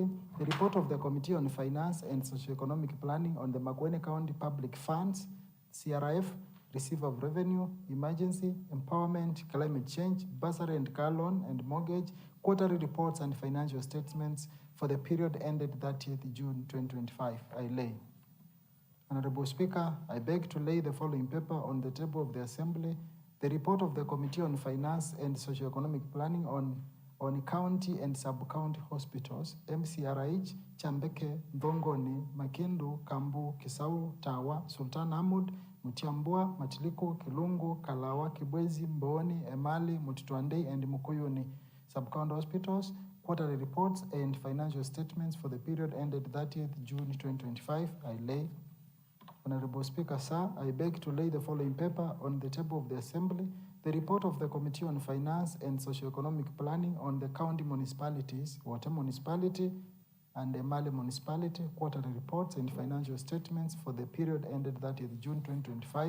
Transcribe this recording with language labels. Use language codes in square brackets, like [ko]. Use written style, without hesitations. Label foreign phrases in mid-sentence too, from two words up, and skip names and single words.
[en] The report of the Committee on Finance and Socio-Economic Planning on the Makueni County Public Funds, CRF, Receive of Revenue, Emergency, Empowerment, Climate Change, Bursary and Car Loan and Mortgage, quarterly reports and financial statements for the period ended 30th June 2025. I lay. Honorable Speaker, I beg to lay the following paper on the table of the Assembly. The report of the Committee on Finance and Socio-Economic Planning on county and sub-county hospitals, MCRH, Chambeke, Ndongoni, Makindu, Kambu, Kisau, Tawa, Sultan Ahmud, Mutiambua, Matiliko, Kilungu, Kalawa, Kibwezi, Mboni, Emali, Mutitwandei, and Mukuyuni sub-county hospitals, quarterly reports and financial statements for the period ended 30th June 2025. I lay. Honorable Speaker, sir, I beg to lay the following paper on the table of the Assembly. The report of the Committee on Finance and Socio-Economic Planning on the county municipalities, Water Municipality and Emali Municipality, quarterly reports and financial statements for the period ended 30th June 2025.